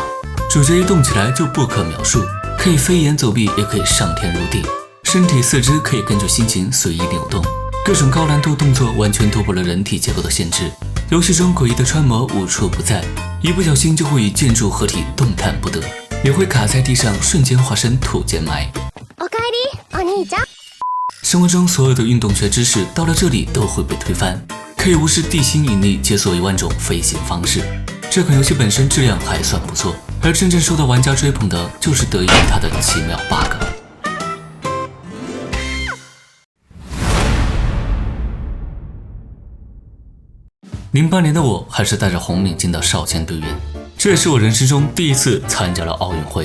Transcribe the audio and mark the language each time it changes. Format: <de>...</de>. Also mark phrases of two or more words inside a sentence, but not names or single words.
<zh>主角一动起来就不可描述，可以飞檐走壁，也可以上天入地，身体四肢可以根据心情随意扭动，各种高难度动作完全突破了人体结构的限制。游戏中诡异的穿模无处不在，一不小心就会与建筑合体动弹不得，也会卡在地上瞬间化身土建埋。</zh> <ja>おかえり、お兄ちゃん。</ja> <zh>生活中所有的运动学知识到了这里都会被推翻，可以无视地心引力，解锁1万种飞行方式。这款游戏本身质量还算不错，而真正受到玩家追捧的就是得益于它的奇妙 bug。08年的我还是戴着红领巾的少先队员，这也是我人生中第一次参加了奥运会。</zh>